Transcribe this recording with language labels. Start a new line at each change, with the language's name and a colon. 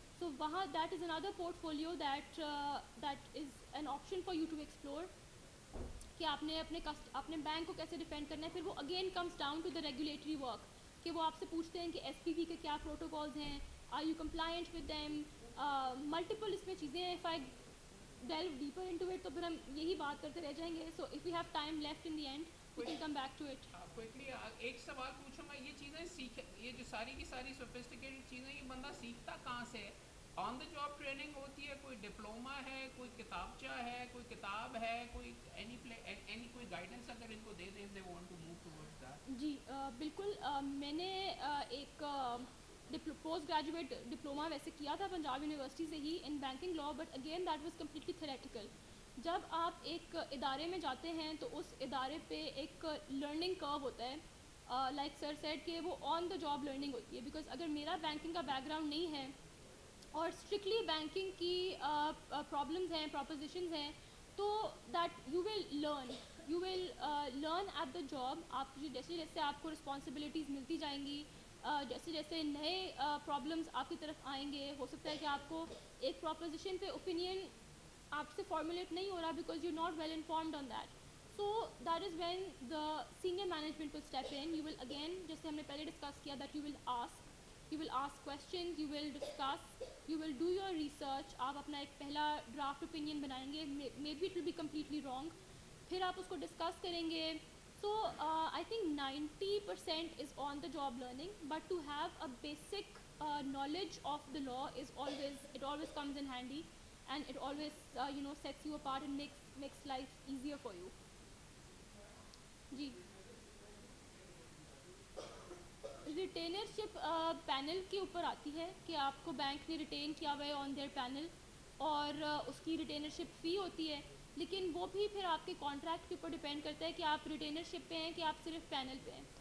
English: so وہاں that is اندر portfolio that is an option for you to explore,
Urdu: کہ آپ نے اپنے بینک کو کیسے ڈیفینڈ کرنا ہے. پھر وہ
English: again comes down to the regulatory work,
Urdu: کہ وہ آپ سے پوچھتے ہیں کہ ایس پی بی کے کیا پروٹوکالز ہیں,
English: are you compliant with them,
Urdu: multiple اس میں چیزیں ہیں.
English: if I delve deeper into it
Urdu: تو پھر ہم یہی بات کرتے رہ جائیں گے.
English: So if we have time left in the end we can come back to it.
Urdu: Quickly ایک سوال پوچھوں گا, یہ چیزیں یہ جو ساری کی ساری سوفسٹیکیٹڈ چیزیں, یہ بندہ سیکھتا کہاں سے ہے؟ آن دا جاب ٹریننگ ہوتی ہے, کوئی ڈپلوما ہے, کوئی کتابچہ ہے, کوئی کتاب ہے, کوئی اینی کوئی گائیڈنس اگر ان کو دے دیں
English: They want to move towards that?
Urdu: جی بالکل, میں نے ایک پوسٹ گریجویٹ ڈپلوما ویسے کیا تھا پنجاب یونیورسٹی سے ہی in banking law,
English: But again that was completely theoretical.
Urdu: جب آپ ایک ادارے میں جاتے ہیں تو اس ادارے پہ ایک لرننگ کرو ہوتا ہے,
English: like sir said
Urdu: کہ وہ آن دا جاب لرننگ ہوتی ہے. بیکاز اگر میرا بینکنگ کا بیک گراؤنڈ نہیں ہے اور اسٹرکٹلی بینکنگ کی پرابلمز ہیں, پروپوزیشنز ہیں, تو
English: That you will learn at the job.
Urdu: آپ جیسے جیسے آپ کو رسپانسبلٹیز ملتی جائیں گی, جیسے جیسے نئے پرابلمز آپ کی طرف آئیں گے, ہو سکتا ہے کہ آپ کو ایک پروپوزیشن پہ اوپینین آپ سے فارمولیٹ نہیں ہو رہا
English: Because you not well informed on that. So that is when the senior management will step in. You will again,
Urdu: جیسے ہم نے پہلے ڈسکس کیا,
English: That you will ask questions, you will discuss, you will do your research.
Urdu: آپ اپنا ایک پہلا draft opinion بنائیں گے,
English: maybe it will be completely wrong,
Urdu: پھر آپ اس کو ڈسکس کریں گے.
English: So I think 90% is on the job learning, but to have a basic knowledge of the law is always comes in handy, and it always sets you apart and makes life easier for you.
Urdu: جی ریٹینرشپ panel کے اوپر آتی ہے کہ آپ کو bank نے ریٹین کیا ہوا ہے
English: on their panel,
Urdu: اور اس کی ریٹینرشپ فی ہوتی ہے. لیکن وہ بھی پھر آپ کے کانٹریکٹ کے اوپر ڈپینڈ کرتا ہے کہ آپ ریٹینرشپ پہ ہیں کہ آپ صرف پینل پہ ہیں.